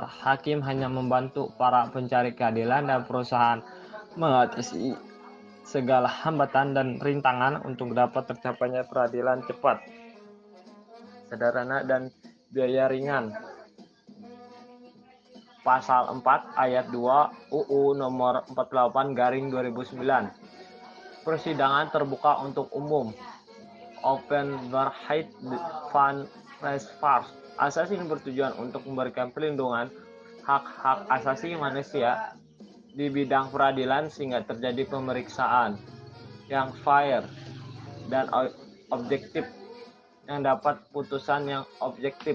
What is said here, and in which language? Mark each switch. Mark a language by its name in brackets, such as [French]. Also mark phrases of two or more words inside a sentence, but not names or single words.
[Indonesian] Hakim hanya membantu para pencari keadilan dan perusahaan mengatasi segala hambatan dan rintangan untuk dapat tercapainya peradilan cepat, sederhana dan biaya ringan. Pasal 4 ayat 2 UU nomor 48 garing 2009. Persidangan terbuka untuk umum. [Dutch] Openbaarheid van Rechtsvaart. [Indonesian] Asas ini bertujuan untuk memberikan perlindungan hak-hak asasi manusia di bidang peradilan sehingga terjadi pemeriksaan yang fair dan objektif, yang dapat putusan yang objektif.